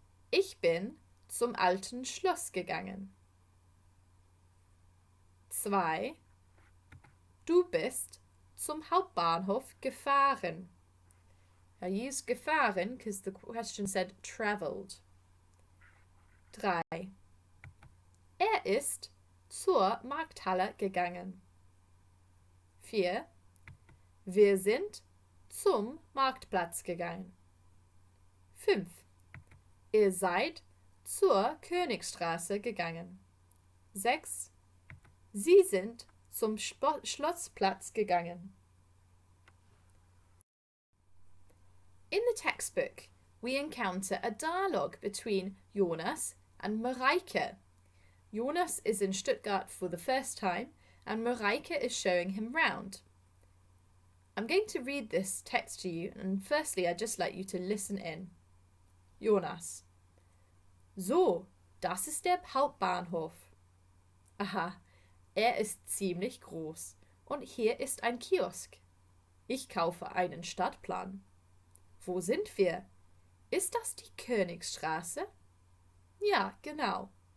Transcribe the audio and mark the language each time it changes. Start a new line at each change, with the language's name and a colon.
German: Ich bin zum alten Schloss gegangen. 2. Du bist zum Hauptbahnhof gefahren.
English: I used gefahren because the question said travelled. 3.
German: Ist zur Markthalle gegangen. 4. Wir sind zum Marktplatz gegangen. 5. Ihr seid zur Königstraße gegangen. 6. Sie sind zum Schlossplatz gegangen.
English: In the textbook, we encounter a dialogue between Jonas and Mareike. Jonas is in Stuttgart for the first time, and Mareike is showing him round. I'm going to read this text to you, and firstly, I'd just like you to listen in. Jonas.
German: So, das ist der Hauptbahnhof. Aha, ist ziemlich groß. Und hier ist ein Kiosk. Ich kaufe einen Stadtplan. Wo sind wir? Ist das die Königstraße? Ja, genau.